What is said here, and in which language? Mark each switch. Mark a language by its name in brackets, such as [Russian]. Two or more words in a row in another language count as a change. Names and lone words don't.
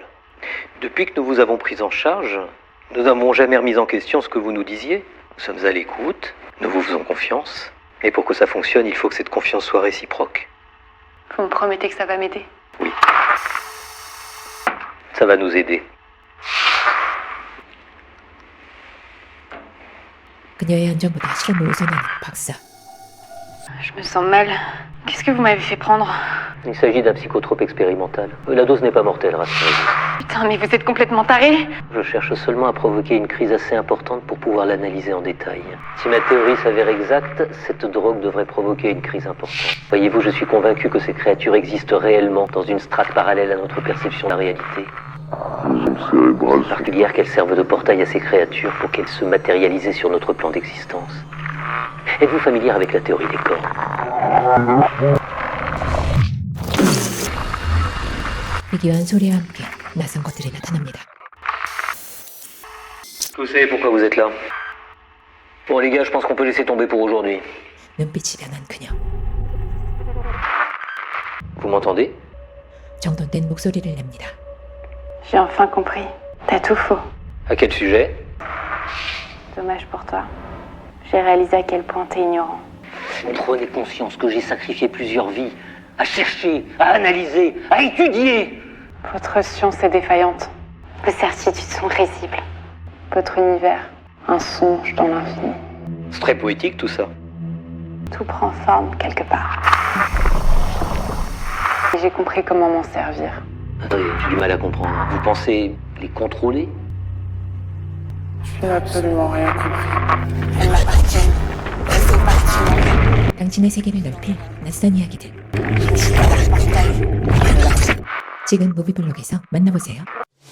[French] Depuis que nous vous avons pris en charge, nous n'avons jamais remis en question ce que vous nous disiez. Nous sommes à l'écoute, nous vous faisons confiance. Et pour que ça fonctionne, il faut que cette confiance soit réciproque. Vous me promettez que ça va m'aider? Oui. Ça va nous aider. [Korean] 그녀의 안전보다 실험을 우선하는 박사. [French] Je me sens mal. Qu'est-ce que vous m'avez fait prendre? Il s'agit d'un psychotrope expérimental. La dose n'est pas mortelle, rassurez-vous. Putain, mais vous êtes complètement taré. Je cherche seulement à provoquer une crise assez importante pour pouvoir l'analyser en détail. Si ma théorie s'avère exacte, cette drogue devrait provoquer une crise importante. Voyez-vous, je suis convaincu que ces créatures existent réellement dans une strate parallèle à notre perception de la réalité. C'est particulière qu'elles servent de portail à ces créatures pour qu'elles se matérialisent sur notre plan d'existence. Êtes-vous familière avec la théorie des corps? [Korean] 희귀한 소리와 함께 낯선 것들이 나타납니다. [French] Vous savez pourquoi vous êtes là? Bon les gars, je pense qu'on peut laisser tomber pour aujourd'hui. [Korean] 눈빛이 변한 그녀. [French] Vous m'entendez? [Korean] 정돈된 목소리를 냅니다. [French] J'ai enfin compris. T'as tout faux. À quel sujet? Dommage pour toi. J'ai réalisé à quel point t'es ignorant. Prenez conscience que j'ai sacrifié plusieurs vies à chercher, à analyser, à étudier. Votre science est défaillante. Vos certitudes sont risibles. Votre univers, un songe dans l'infini. C'est très poétique tout ça. Tout prend forme quelque part. Et j'ai compris comment m'en servir. Attendez, j'ai du mal à comprendre. Vous pensez les contrôler? Je n'ai absolument rien compris. Elles m'appartiennent. Elles font partie de moi. [Korean] 당신의 세계를 넓힐 낯선 이야기들. 지금 무비블록에서 만나보세요.